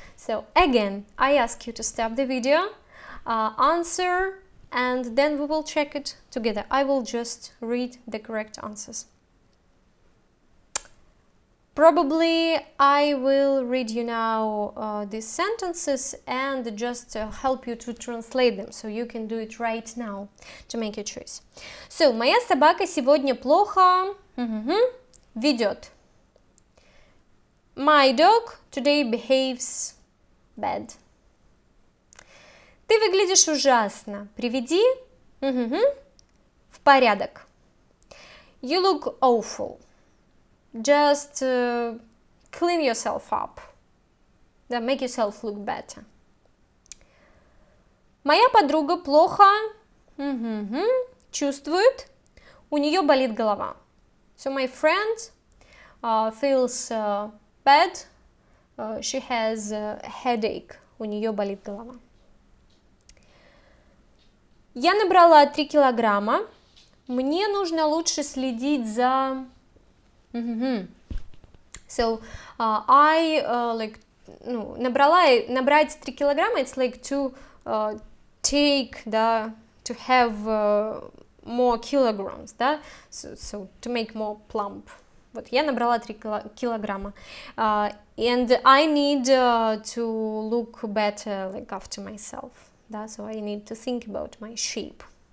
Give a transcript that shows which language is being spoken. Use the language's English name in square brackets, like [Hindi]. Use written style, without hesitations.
[English] So again, I ask you to stop the video, answer, and then we will check it together. I will just read the correct answers. Probably I will read you now these sentences and just help you to translate them, so you can do it right now to make your choice. [Russian] So, моя собака сегодня плохо ведет. [English] My dog today behaves bad. [Russian] Ты выглядишь ужасно. Приведи в порядок. [English] You look awful. Just clean yourself up. Make yourself look better. [Russian] Моя подруга плохо чувствует. У нее болит голова. [English] So my friend feels bad. She has a headache. [Russian] У нее болит голова. Я набрала 3 килограмма. Мне нужно лучше следить за... [English] So I [Russian] ну, набрать 3 килограмма, [English] it's like to take, да, to have more kilograms, да, so to make more plump. [Russian] Вот, я набрала 3 килограмма. [English] And I need to look better, like, after myself, да, so I need to think about my shape.